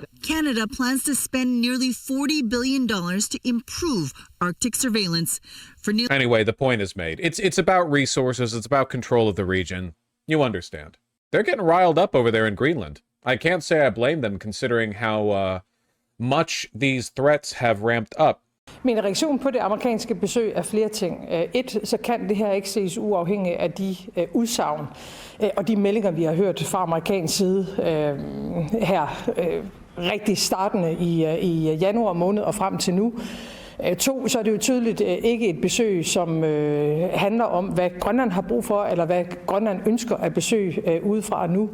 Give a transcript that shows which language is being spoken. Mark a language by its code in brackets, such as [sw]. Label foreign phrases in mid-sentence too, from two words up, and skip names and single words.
[en] Canada plans to spend nearly $40 billion to improve Arctic surveillance. Anyway, the point is made. It's about resources. It's about control of the region. You understand. They're getting riled up over there in Greenland. I can't say I blame them, considering how much these threats have ramped up. [da] Min reaktion på det amerikanske besøg er flere ting. Så kan det her ikke ses uafhængigt af de udsagn og de meldinger, vi har hørt fra amerikansk side her rigtig startende i januar måned og frem til nu. To, så er det jo tydeligt ikke et besøg, som handler om, hvad Grønland har brug for, eller hvad Grønland ønsker at besøge udefra nu.